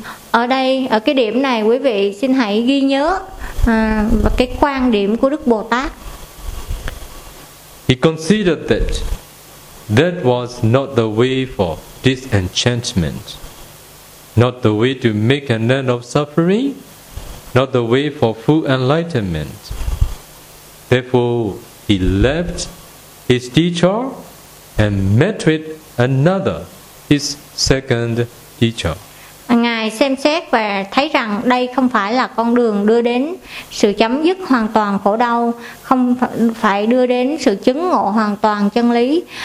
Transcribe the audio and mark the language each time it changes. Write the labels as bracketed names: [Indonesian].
[Vietnamese] Ở đây, ở cái điểm này, quý vị xin hãy ghi nhớ và cái quan điểm của Đức Bồ Tát. [English] He considered that that was not the way for disenchantment, not the way to make an end of suffering, not the way for full enlightenment. Therefore, he left his teacher and met with another, his second teacher. [Vietnamese] Ngài xem xét và thấy rằng đây không phải là con đường đưa đến sự chấm dứt hoàn toàn khổ đau, không phải đưa đến sự chứng ngộ hoàn toàn chân lý.